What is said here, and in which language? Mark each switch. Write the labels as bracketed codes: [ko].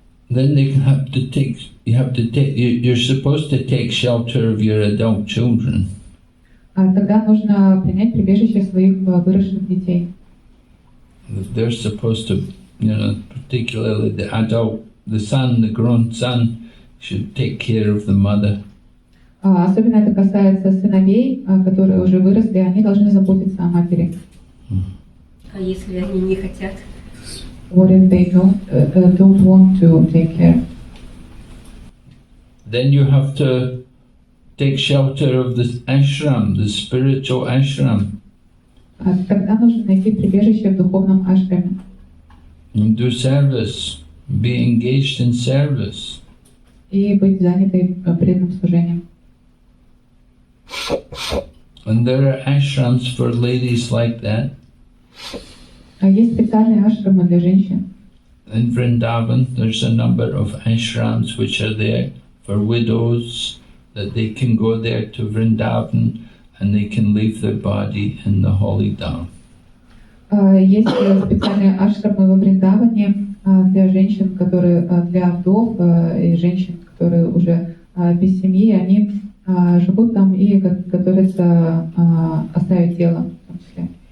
[en] Then you're supposed to take shelter of your adult children. [ru] Тогда нужно принять прибежище своих выросших детей. [en] They're supposed to, particularly the son, the grown son, should take care of the mother. [ru] Особенно это касается сыновей, которые уже выросли, они должны заботиться о матери. А если они не хотят? [en] What if they don't want to take care? Then you have to take shelter of the ashram, the spiritual ashram. [ru] Тогда нужно найти прибежище в духовном ашраме. [en] And do service, be engaged in service. [ru] И быть занятой преданным служением. [en] And there are ashrams for ladies like that. [ru] Есть специальные ашрамы для женщин. [en] In Vrindavan, there's a number of ashrams which are there for widows, that they can go there to Vrindavan and they can leave their body in the holy dham. [ru] Есть специальные ашрамы во Вриндаване для женщин, которые для вдов и женщин, которые уже без семьи, они живут там и готовятся оставить тело в том числе.